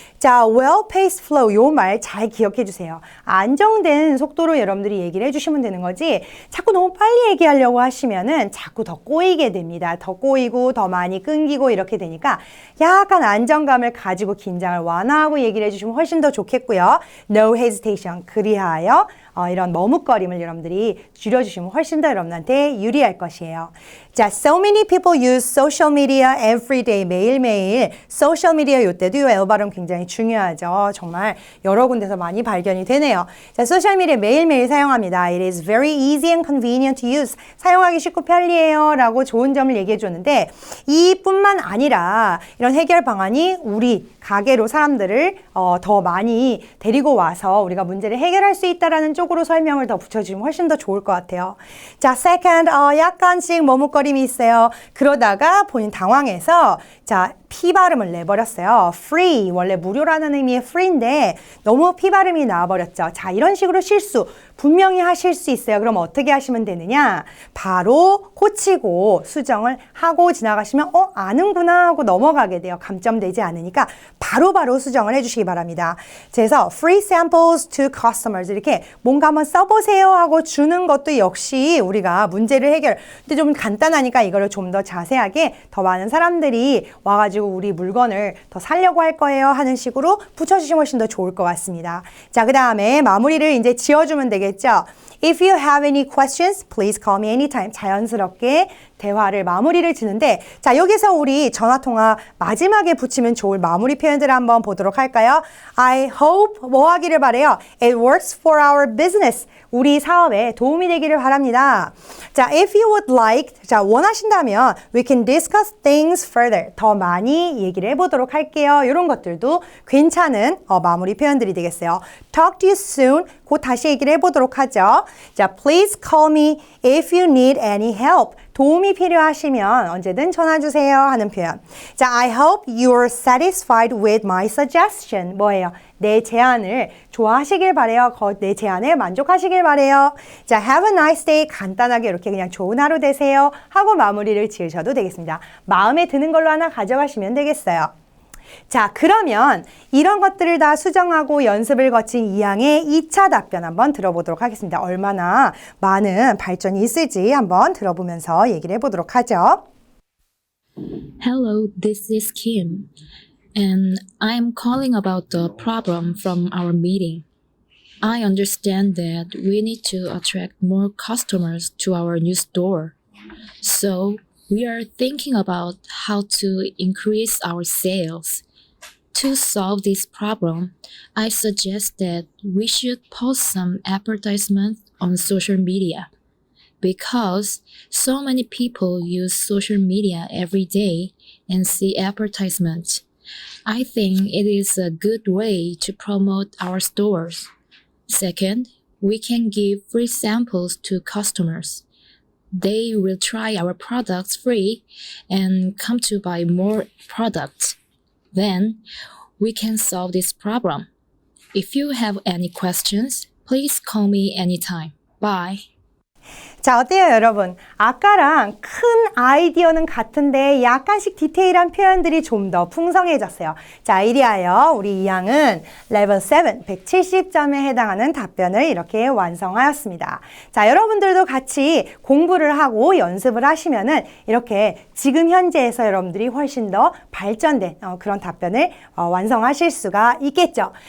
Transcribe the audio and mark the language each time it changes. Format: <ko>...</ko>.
<ko>자,</ko> <en>well-paced flow</en> <ko>요 말 잘 기억해 주세요. 안정된 속도로 여러분들이 얘기를 해주시면 되는 거지 자꾸 너무 빨리 얘기하려고 하시면은 자꾸 더 꼬이게 됩니다. 더 꼬이고 더 많이 끊기고 이렇게 되니까 약간 안정감을 가지고 긴장을 완화하고 얘기를 해주시면 훨씬 더 좋겠고요.</ko> <en>No hesitation.</en> <ko>그리하여 이런 머뭇거림을 여러분들이 줄여주시면 훨씬 더 여러분한테 유리할 것이에요.</ko> <en>자, so many people use social media every day.</en> <ko>매일매일 소셜 미디어 요때도 요 L 발음 굉장히 중요하죠. 정말 여러 군데서 많이 발견이 되네요. 자, 소셜 미디어 매일매일 사용합니다.</ko> <en>It is very easy and convenient to use.</en> <ko>사용하기 쉽고 편리해요. 라고 좋은 점을 얘기해 줬는데 이뿐만 아니라 이런 해결 방안이 우리 가게로 사람들을 더 많이 데리고 와서 우리가 문제를 해결할 수 있다라는 쪽으로 설명을 더 붙여주면 훨씬 더 좋을 것 같아요. 자, second, 약간씩 머뭇거림이 있어요. 그러다가 본인 당황해서 자, P 발음을 내버렸어요. free, 원래 무료라는 의미의 free인데 너무 P 발음이 나와버렸죠. 자, 이런 식으로 실수 분명히 하실 수 있어요. 그럼 어떻게 하시면 되느냐? 바로 고치고 수정을 하고 지나가시면 아는구나 하고 넘어가게 돼요. 감점되지 않으니까 바로바로 수정을 해주시기 바랍니다. 그래서</ko> <en>free samples to customers</en> <ko>이렇게 뭔가 한번 써보세요 하고 주는 것도 역시 우리가 문제를 근데 좀 간단하니까 이거를 좀 더 자세하게 더 많은 사람들이 와가지고 우리 물건을 더 사려고 할 거예요 하는 식으로 붙여주시면 훨씬 더 좋을 것 같습니다. 자, 그 다음에 마무리를 이제 지어주면 되겠죠.</ko> <en>If you have any questions, please call me anytime.</en> <ko>자연스럽게 대화를 마무리를 지는데 자, 여기서 우리 전화통화 마지막에 붙이면 좋을 마무리 표현들을 한번 보도록 할까요?</ko> <en>I hope</en> <ko>뭐 하기를 바래요?</ko> <en>It works for our business.</en> <ko>우리 사업에 도움이 되기를 바랍니다.</ko> <en>자, if you would like, 자,</en> <ko>원하신다면</ko> <en>we can discuss things further.</en> <ko>더 많이 얘기를 해보도록 할게요. 이런 것들도 괜찮은 마무리 표현들이 되겠어요.</ko> <en>Talk to you soon.</en> <ko>곧 다시 얘기를 해보도록 하죠.</ko> <en>자, please call me if you need any help.</en> <ko>도움이 필요하시면 언제든 전화 주세요 하는 표현.</ko> <en>자, I hope you're satisfied with my suggestion.</en> <ko>뭐예요? 내 제안을 좋아하시길 바래요. 내 제안에 만족하시길 바래요.</ko> <en>자, have a nice day.</en> <ko>간단하게 이렇게 그냥 좋은 하루 되세요 하고 마무리를 지으셔도 되겠습니다. 마음에 드는 걸로 하나 가져가시면 되겠어요. 자, 그러면 이런 것들을 다 수정하고 연습을 거친 이항의 2차 답변 한번 들어보도록 하겠습니다. 얼마나 많은 발전이 있을지 한번 들어보면서 얘기를 해보도록 하죠.</ko> <en>Hello, this is Kim, and I'm calling about the problem from our meeting. I understand that we need to attract more customers to our new store. So, we are thinking about how to increase our sales. To solve this problem, I suggest that we should post some advertisements on social media. Because so many people use social media every day and see advertisements, I think it is a good way to promote our stores. Second, we can give free samples to customers. They will try our products free and come to buy more products. Then, we can solve this problem. If you have any questions, please call me anytime. Bye.</en> <ko>자, 어때요, 여러분? 아까랑 큰 아이디어는 같은데 약간씩 디테일한 표현들이 좀 더 풍성해졌어요. 자, 이리하여 우리 이항은 레벨 7, 170점에 해당하는 답변을 이렇게 완성하였습니다. 자, 여러분들도 같이 공부를 하고 연습을 하시면은 이렇게 지금 현재에서 여러분들이 훨씬 더 발전된 그런 답변을 완성하실 수가 있겠죠.</ko>